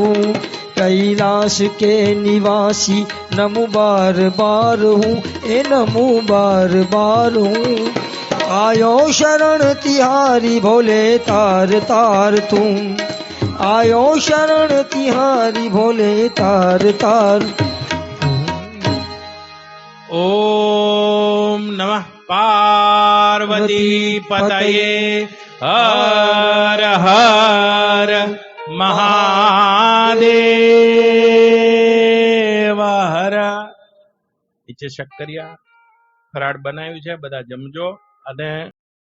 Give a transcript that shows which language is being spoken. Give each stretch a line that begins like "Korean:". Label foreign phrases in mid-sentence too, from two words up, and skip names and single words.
Hindi: कैलाश के निवासी नमु बार बार हूँ, ए नमु बार बार हूँ। आयो शरण तिहारी भोले तार तार तू, आयो शरण तिहारी भोले तार तार।
Sanskrit: ओम नमः पार्वती पतये हर हर महादेव हर।
Gujarati: નીચે શક્કરિયા ફરાળ બનાવ્યું છે, બધા જમજો અને